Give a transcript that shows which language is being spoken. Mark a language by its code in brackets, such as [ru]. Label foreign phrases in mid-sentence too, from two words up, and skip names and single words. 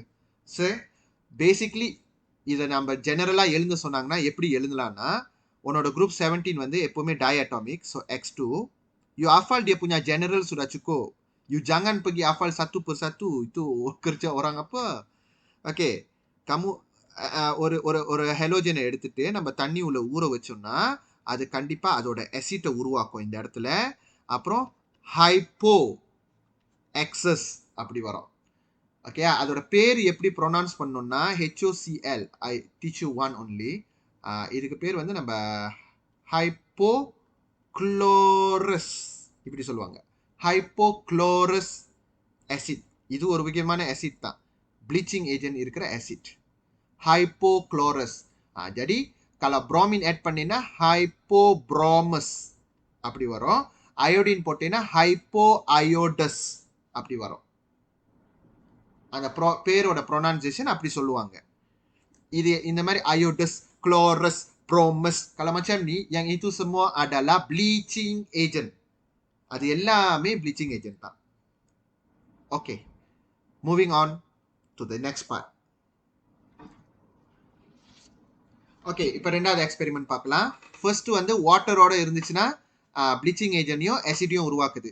[en] So basically [ta] இதை நம்ம ஜெனரலாக எழுத சொன்னாங்கன்னா எப்படி எழுதலாம்னா, உன்னோட group 17 வந்து எப்பவுமே diatomic, so X2 [ms] you hafal dia punya general sudah cukup. You jangan pergi hafal satu persatu, itu kerja orang apa. [ta] Okay, kamu ஒரு ஹெலோஜனை எடுத்துட்டு நம்ம தண்ணி உள்ள ஊற வச்சோம்னா அது கண்டிப்பா அதோட அசிட்டை உருவாக்கும் இந்த இடத்துல. அப்புறம் ஹைப்போ எக்ஸஸ் அப்படி வரும். ஓகே, அதோட பேர் எப்படி ப்ரொனவுன்ஸ் பண்ணணும்னா HOCl. [en] I teach you one only. [ta] இதுக்கு பேர் வந்து நம்ம ஹைப்போக்ளோரஸ் இப்படி சொல்லுவாங்க. [en] Hypochlorous acid. [ta] இது ஒரு முக்கியமான ஆசிட் தான், [en] bleaching agent [ta] இருக்கிற ஆசிட் ஹைப்போக்ளோரஸ். [ms] jadi kalau [ta] bromine add பண்ணினா ஹைப்போப்ரோமஸ் அப்படி வரும். அயோடின் போட்டீங்கன்னா ஹைப்போஅயோடஸ் அப்படி வரும். அந்த பேரோட ப்ரொனன்சியேஷன் அப்படி சொல்லுவாங்க. இது இந்த மாதிரி அயோடஸ், குளோரஸ், ப்ரோமஸ் [ms] kalau macam ni, yang itu semua adalah [en] bleaching agent. [ta] அது எல்லாமே [en] bleaching agent [ta] தான். [en] Okay, moving on to the next part. [ta] ஓகே, இப்போ ரெண்டாவது எக்ஸ்பெரிமெண்ட் பார்க்கலாம். ஃபர்ஸ்ட் வந்து வாட்டரோட இருந்துச்சுன்னா [en] bleaching agent [ta] ஆசிடையும் உருவாக்குது.